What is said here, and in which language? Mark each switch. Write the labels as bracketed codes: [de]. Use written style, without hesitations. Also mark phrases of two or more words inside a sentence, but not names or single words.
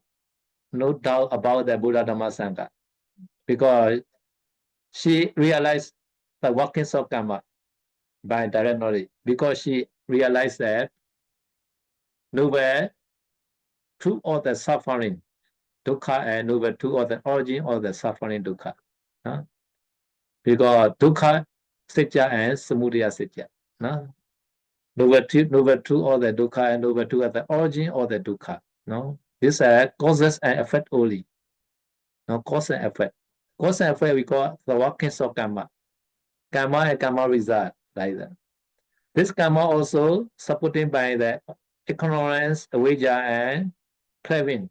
[en] No doubt about the Buddha Dhamma Sangha because she realized the workings of karma by direct knowledge because she realized that nowhere true of the suffering dukkha and nowhere true of the origin of the suffering dukkha. [pi] Because dukkha sitya and samudaya sitya. [en] Nowhere true of the dukkha and nowhere true of the origin of the dukkha. These are causes and effect only. Cause and effect. Cause and effect we call the workings of karma. Karma and karma result like that. This karma also supported by the ignorance, avijja, and craving.